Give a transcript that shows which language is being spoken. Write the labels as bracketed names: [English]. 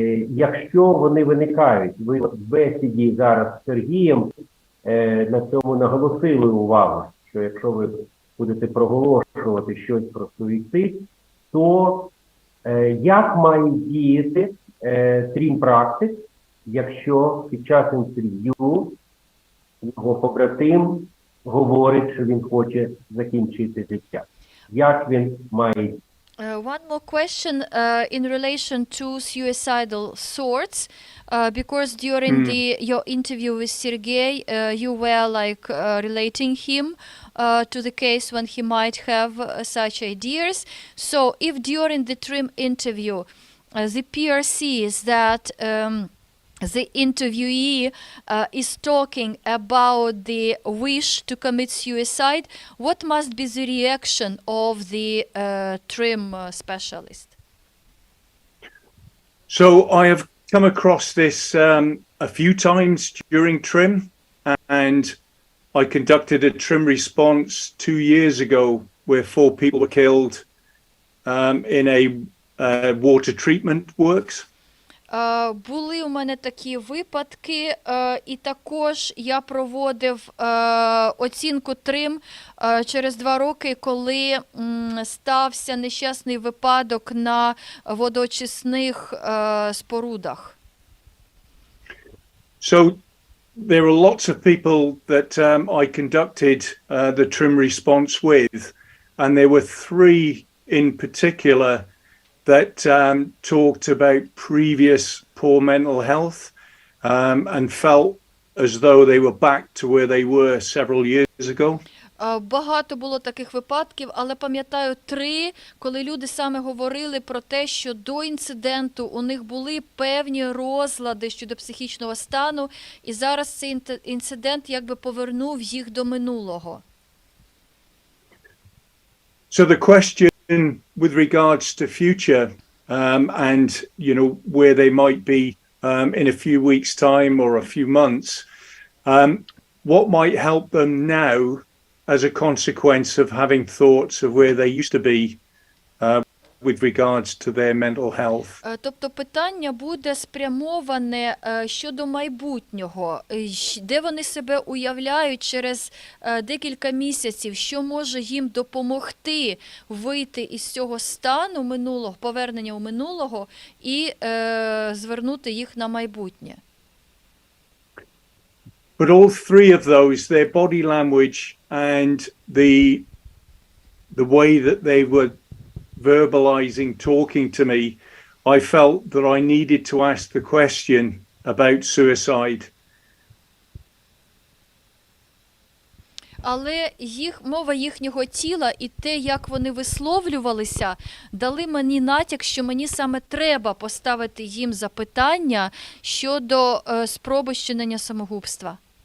[Ukrainian] Якщо вони виникають, ви в бесіді зараз з Сергієм на цьому наголосили увагу, що якщо ви будете проголошувати щось про суїцид, то як має діяти TRiM практик, якщо під час інтерв'ю його побратим говорить, що він хоче закінчити життя? Як він має? [English] One more question in relation to suicidal thoughts, because during your interview with Sergey, you were relating him to the case when he might have such ideas. So, if during the TRiM interview the peer sees that the interviewee is talking about the wish to commit suicide, what must be the reaction of the TRiM specialist? So I have come across this a few times during TRiM, and I conducted a TRiM response 2 years ago where 4 people were killed in a water treatment works. [Ukrainian] Були у мене такі випадки, і також я проводив оцінку TRiM через 2 роки, коли стався нещасний випадок на водоочисних спорудах. [English] So there are lots of people that I conducted the TRiM response with, and there were 3 in particular that talked about previous poor mental health and felt as though they were back to where they were several years ago. [Ukrainian] Багато було таких випадків, але пам'ятаю 3, коли люди саме говорили про те, що до інциденту у них були певні розлади щодо психічного стану, і зараз цей інцидент якби повернув їх до минулого. [English] So the question with regards to future and where they might be in a few weeks' time or a few months, what might help them now as a consequence of having thoughts of where they used to be with regards to their mental health. [Ukrainian] Тобто питання буде спрямоване щодо майбутнього, де вони себе уявляють через декілька місяців, що може їм допомогти вийти із цього стану минулого, повернення у минулого і звернути їх на майбутнє. [English] But all 3 of those, their body language and the way that they were verbalizing, talking to me, I felt that I needed to ask the question about suicide. [Ukrainian] Але мова їхнього тіла і те, як вони висловлювалися, дали мені натяк, що мені саме треба поставити їм запитання щодо спроби вчинення самогубства.